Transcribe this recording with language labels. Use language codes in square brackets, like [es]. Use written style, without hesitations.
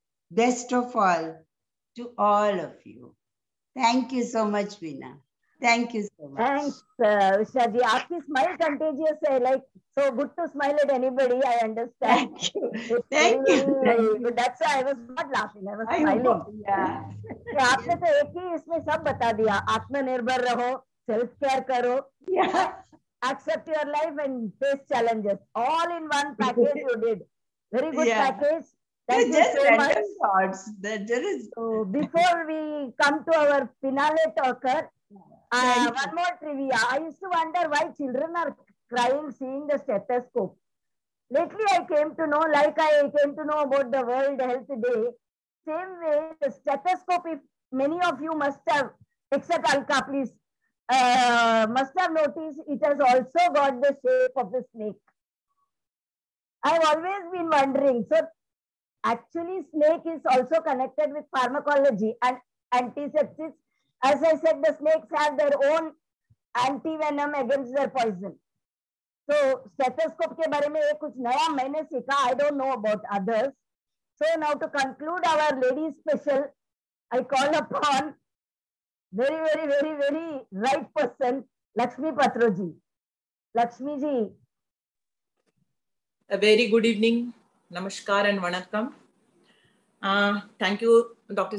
[en] Best of all, to all of you. Thank you so much, Veena. Thank you so much. Thanks, Ushaji. [hi] Aapki smile contagious hai. [en] Like, so good to smile at anybody, I understand. Thank you. It's Thank very, you. very good. That's why I was not laughing. I was smiling. Yeah. [hi] कि आपने तो एक ही इसमें सब बता दिया. आत्मनिर्भर रहो, self care करो, [en] Yeah. accept your life and face challenges. All in one package you did. Very good Yeah. package. Thank you Just so random much. thoughts. There is. So before we come to our finale talker, one more trivia. I used to wonder why children are crying seeing the stethoscope. Lately, I came to know, like I came to know about the World Health Day, same way the stethoscope, if many of you must have, except Alka, please, must have noticed it has also got the shape of the snake. I've always been wondering. So actually, snake is also connected with pharmacology and antisepsis. As I said, the snakes have their own anti-venom against their poison. [hi] So stethoscope के बारे में ये कुछ नया मैंने सीखा. [en] I don't know about others. So now to conclude our ladies special, I call upon very right person, Lakshmi Patroji. Lakshmi ji. A very good evening, namaskar and vanakkam. Thank you, Dr.